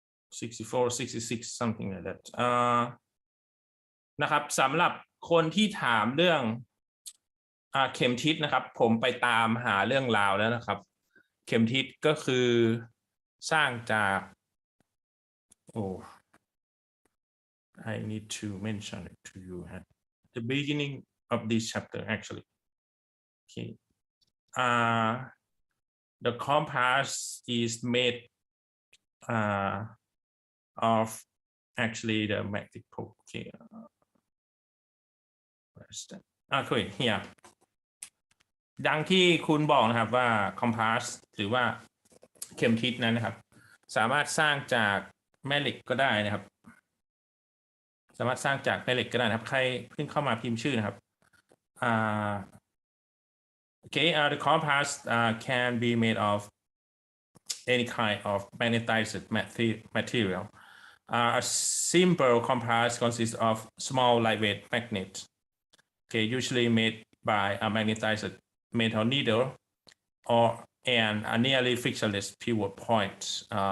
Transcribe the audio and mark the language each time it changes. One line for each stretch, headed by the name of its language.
English: 64, 66 something like that
Thai: นะครับสำหรับคนที่ถามเรื่องเข็มทิศนะครับผมไปตามหาเรื่องราวแล้วนะครับเข็มทิศก็คือสร้างจาก
English: I need to mention it to you at the beginning of this chapter actually. Okay, the compass is made of actually the magnetic pole. Okay, where's that? Okay, here.
Thai: ดังที่คุณบอกนะครับว่า compass หรือว่าเข็มทิศนั้นนะครับสามารถสร้างจากแม่เหล็กก็ได้นะครับสามารถสร้างจากแม่เหล็กก็ได้นะครับใครเพิ่งเข้ามาพิมพ์ชื่อนะครับ
English: Okay, the compass can be made of any kind of magnetized material. A simple compass consists of small lightweight magnets, okay, usually made by a magnetized metal needle or a nearly frictionless pivot point.